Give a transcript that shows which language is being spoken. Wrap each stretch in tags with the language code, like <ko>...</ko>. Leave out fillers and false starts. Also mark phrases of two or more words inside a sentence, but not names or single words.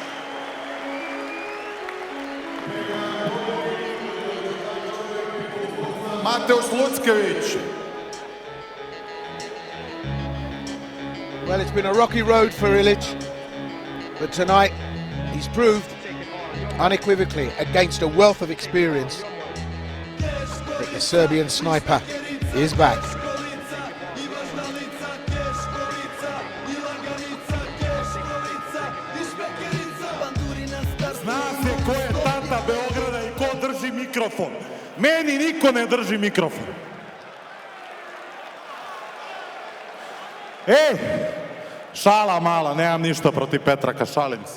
<en>Well, it's been a rocky road for Ilic, but tonight he's proved unequivocally against a wealth of experience that the Serbian sniper is back.</en> <sr>Zna se ko je tata Beograda i ko drži mikrofon. Meni niko ne drži mikrofon. Šala mala, nemam ništa protiv Petraka, šalim se.</sr>